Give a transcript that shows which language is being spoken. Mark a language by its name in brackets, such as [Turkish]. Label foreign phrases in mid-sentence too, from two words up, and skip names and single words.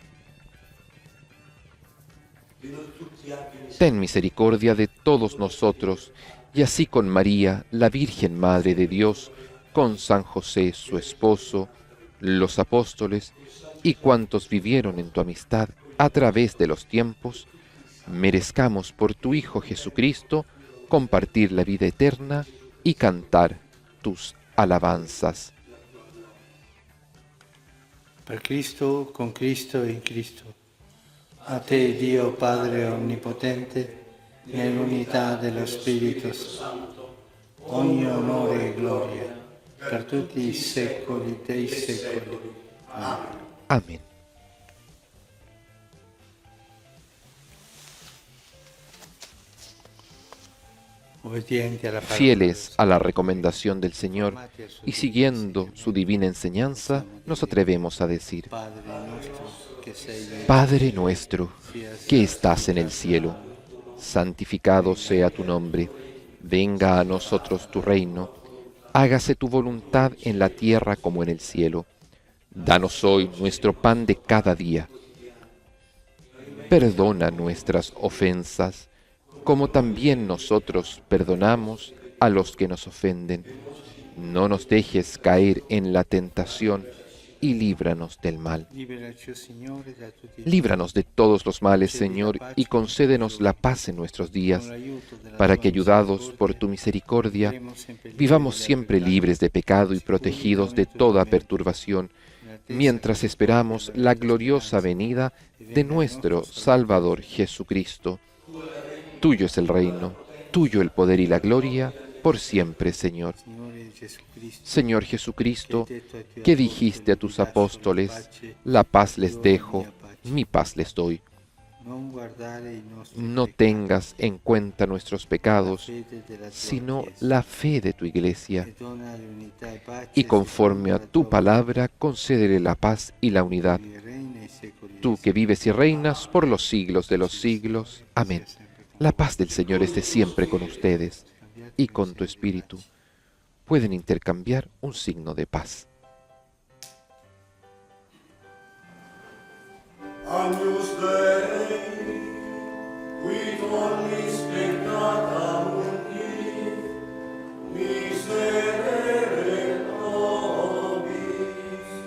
[Spanish] Ten misericordia de todos nosotros, y así con María, la Virgen Madre de Dios, con San José, su esposo, los apóstoles y cuantos vivieron en tu amistad a través de los tiempos, merezcamos por tu Hijo Jesucristo compartir la vida eterna y cantar tus alabanzas. [Italian] Per Cristo, con Cristo e in Cristo. A te, Dio Padre Onnipotente, nell'unità dello Spirito Santo, ogni onore e gloria per tutti i secoli dei secoli. Amen. [Spanish] Amén. [Italian] Obbedienti alla parola [Spanish] Fieles a la recomendación del Señor y siguiendo su divina enseñanza, nos atrevemos a decir: [Italian] Padre nostro che sei in [Spanish] Padre nuestro, que estás en el cielo, santificado sea tu nombre, venga a nosotros tu reino, hágase tu voluntad en la tierra como en el cielo. Danos hoy nuestro pan de cada día. Perdona nuestras ofensas, como también nosotros perdonamos a los que nos ofenden. No nos dejes caer en la tentación y líbranos del mal. [Italian] Liberaci, Signore, da tutti i [Spanish] Líbranos de todos los males, Señor, y concédenos la paz en nuestros días, para que, ayudados por tu misericordia, vivamos siempre libres de pecado y protegidos de toda perturbación, mientras esperamos la gloriosa venida de nuestro Salvador Jesucristo. Tuyo es el reino, tuyo el poder y la gloria, por siempre, Señor. [Italian] Signore Gesù Cristo, [Spanish] Señor Jesucristo, que dijiste a tus apóstoles: la paz les dejo, mi paz les doy. [Italian] non guardare i nostri [Spanish] No [Italian] peccati, [Spanish] tengas en cuenta nuestros pecados, [Italian] fede della tua [Spanish] sino [Italian] Chiesa, [Spanish] la fe de tu iglesia, [Italian] e dona l'unità e pace [Spanish] y conforme a [Italian] secondo la [Spanish] tu [Italian] tua [Spanish] palabra concédele la paz y la unidad. [Italian] volontà, che reina ai secoli dei [Spanish] Tú que vives y reinas por los siglos de los siglos. Amén. La paz del Señor esté siempre con ustedes y con tu espíritu. Pueden intercambiar un signo de paz. [Latin] Agnus Dei, qui tollis peccata mundi, miserere nobis.